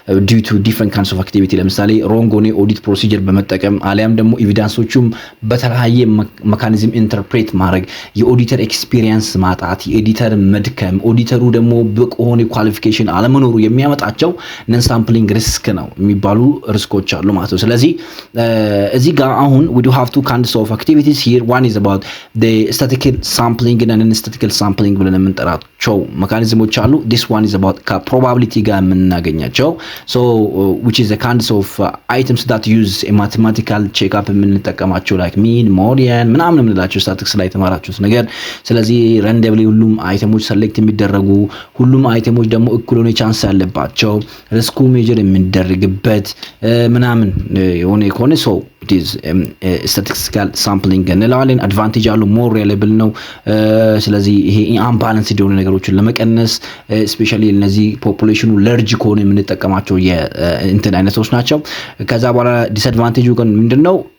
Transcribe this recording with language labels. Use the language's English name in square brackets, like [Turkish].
[English] due to different kinds of activity [Amharic] ለምሳሌ ሮንግ ሆነ ኦዲት ፕሮሲጀር በመጠቀም አሊያም ደግሞ ኤቪደንሶቹም በተለያየ ሜካኒዝም ኢንተርፕሬት ማድረግ የኦዲተር ኤክስፒሪየንስ ማጣት የኤዲተር መድከም ኦዲተሩ ደግሞ ብቁ ሆነ ኳሊፊኬሽን አለመኖሩ የሚያመጣቸው ነን ሳምፕሊንግ ሪስክ ነው የሚባሉ ሪስኮች አሉ ማለት ነው። ስለዚህ እዚህ ጋር አሁን [English] we do have two kinds of activities here. One is about the statistical sampling and non-statistical sampling [Amharic] ብለን የምንጠራቸው ሜካኒዝሞች አሉ። [English] This one is about probability [Amharic] ጋር የምናገኛቸው [English] so which is the kinds of items that use a mathematical checkup [Amharic] የምንጠቀማቸው [English] like mean modian [Amharic] ምናምን የምንላቸው ስታቲስቲክስ ላይ የተማራችሁት ነገር። ስለዚህ ራንደምሊ ሁሉም አይተሞች ሰሌክት የሚደረጉ ሁሉም አይተሞች ደግሞ እኩል ኢኩል ሆነ ቻንስ ያለባቸው ሪስኩ ሜጀር የሚደረግበት ምናምን የሆነ ከሆነ ሰው ስታቲስቲካል ሳምፕሊንግ እንለዋለን። አድቫንቴጅ አለው፣ ሞር ሪላብል ነው። ስለዚህ ይሄ አንባላንስ የሆኑ ነገሮችን ለመቀነስ ስፔሻሊ እነዚህ ፖፑሌሽኑ ለርጅ ከሆነ የምንጠቀማቸው የእንትን አይነቶች ናቸው። ከዛ በኋላ ዲስአድቫንቴጁ ግን ምንድነው?